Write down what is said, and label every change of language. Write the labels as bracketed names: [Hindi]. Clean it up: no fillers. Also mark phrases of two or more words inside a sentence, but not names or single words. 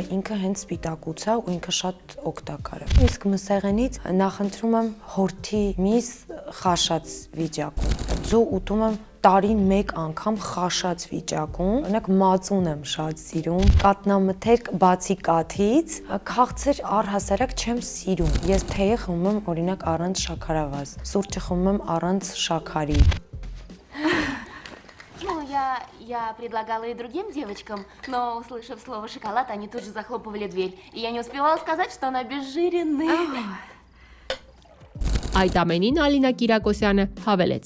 [Armenian] ինքը հենց սպիտակուց է ու ինքը շատ օգտակար է։ Իսկ մսեղենից նախընտրում եմ հորթի միս խաշած վիճակում։ Ձու ուտում եմ տարին մեկ անգամ խաշած վիճակում, օրինակ մածուն եմ շատ սիրում, կատնամթերք բացի կաթից, քաղցր առհասարակ չեմ սիրում։ Ես թեյը խմում եմ օրինակ առանց շաքարավազ, սուրճը խմում եմ առանց շաքարի։ [Russian] Я предлагала и другим девочкам, но, услышав слово «шоколад», они тут же захлопывали дверь. И я не успевала сказать, что он обезжиренный. [Armenian] Այդ ամենին Ալինա Կիրակոսյանը հավելեց.